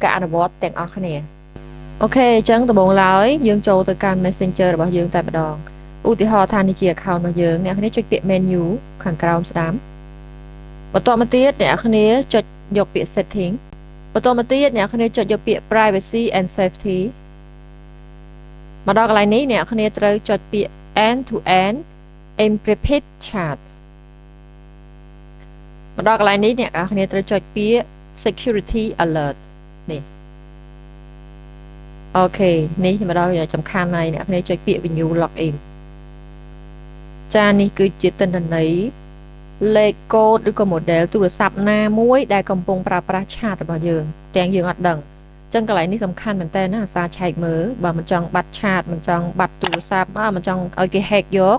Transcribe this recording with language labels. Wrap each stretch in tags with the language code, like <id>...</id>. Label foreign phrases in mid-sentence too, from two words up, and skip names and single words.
<km>ការអនុវត្តទាំងអស់គ្នាអូខេអញ្ចឹងដំបូងឡើយយើងចូលទៅកាន់ Messenger របស់យើងតែម្ដង ឧទាហរណ៍ថានេះជា account របស់យើងអ្នកគ្នាចុចពាក្យ menu ខាងក្រោមស្ដាំបន្តមកទៀតអ្នកគ្នាចុចយកពាក្យ setting បន្តមកទៀតអ្នកគ្នាចុចយកពាក្យ</km> <en>privacy and safety</en> <km>មកដល់កន្លែងនេះអ្នកគ្នាត្រូវចុចពាក្យ</km> <en>end to end encrypted chat</en> <km>មកដល់កន្លែងនេះអ្នកគ្នាត្រូវចុចពាក្យ</km> <en>security alert</en> <km>នេះ អូខេនេះមកដល់សំខាន់ហើយអ្នកគ្នាចុចពាក្យ</km> <en>renew login</en> <km>ចានេះគឺជាទិន្នន័យលេខកូដឬក៏ model ទូរស័ព្ទណាមួយដែលកំពុងប្រើប្រាស់ chat របស់យើងទាំងយើងអត់ដឹងអញ្ចឹងកន្លែងនេះសំខាន់មែនតើណាអាសាឆែកមើលបើមិនចង់បាត់ chat មិនចង់បាត់ទូរស័ព្ទមិនចង់ឲ្យគេ hack យក</km>